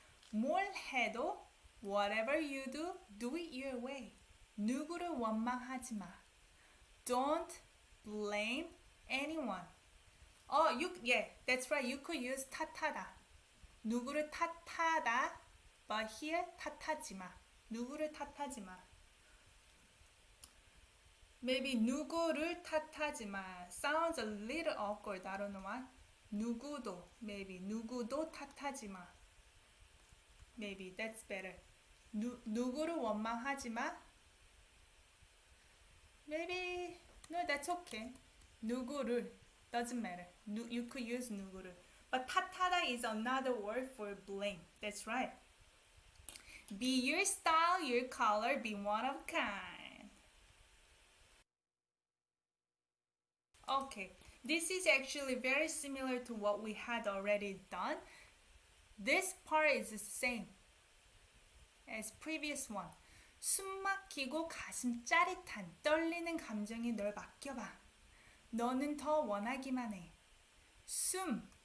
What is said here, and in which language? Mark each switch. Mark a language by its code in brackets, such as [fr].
[ko] 뭘 해도 [en] whatever you do, do it your way. [ko] 누구를 원망하지 마. [en] Don't blame anyone. Oh, yeah, that's right. You could use 탓하다. [ko] 누구를 탓하다. [en] But here [ko] 탓하지 마. 누구를 탓하지 마. Maybe 누구를 탓하지 마. [en] Sounds a little awkward. I don't know why. [ko] 누구도. Maybe 누구도 탓하지 마. [en] Maybe that's better. [ko] 누구를 원망하지 마. [en] Maybe no, that's okay. 누구를 doesn't matter. You could use 누구를. But 탓하다 is another word for blame. That's right. Be your style, your color, be one of a kind. Okay, this is actually very similar to what we had already done. This part is the same as previous one. [ko] 숨 막히고 가슴 짜릿한 떨리는 감정이 널 맡겨봐. 너는 더 원하기만 해. 숨,